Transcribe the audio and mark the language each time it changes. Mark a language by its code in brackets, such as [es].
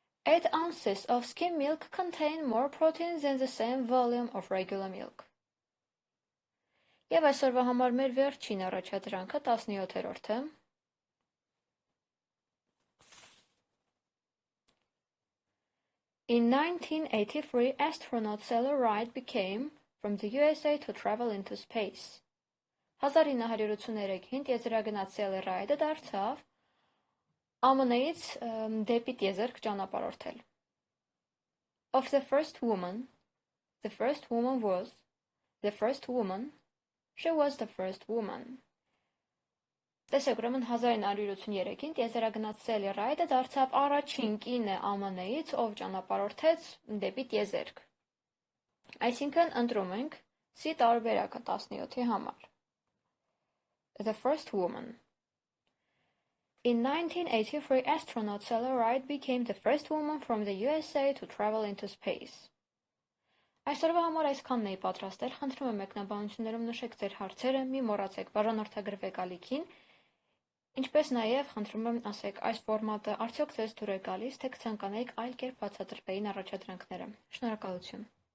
[en] 8 ounces of skim milk contain more protein than the same volume of regular milk. [hy] Եվ այսօրվա համար մեր վերջին առաջադրանքը 17-րդը։ [en] In 1983, astronaut Sailor Wright became from the USA to travel into space. [hy] 1983-ին տիեզերագնաց Sailor Wright-ը դարձավ ԱՄՆ-ից դեպի տիեզերք ճանապարհորդել։ [en] Of the first woman was the first woman, she was the first woman. [hy] Տեսեք, ուրեմն 1983-ին տիեզերագնաց Sailor Wright-ը դարձավ առաջին կինը ԱՄՆ-ից, ով ճանապարհորդեց դեպի տիեզերք։ Այսինքն ընտրում ենք C տարբերակը 17-ի համար։ [en] The first woman. In 1983, astronaut Sailor Wright became the first woman from the USA to travel into space. [hy] Այսօրվա համար այսքանն էի պատրաստել, խնդրում եմ մեկնաբանություններում նշեք ձեր հարցերը, մի մոռացեք բաժանորդագրվեք ալիքին Ինչպես նաև խնդրում եմ ասեք, այս ֆորմատը արդյոք ձեզ դուր է գալիս, թե կցանկանայիք այլ կերպ բացատրվեին առաջադրանքները։ Շնորհակալություն։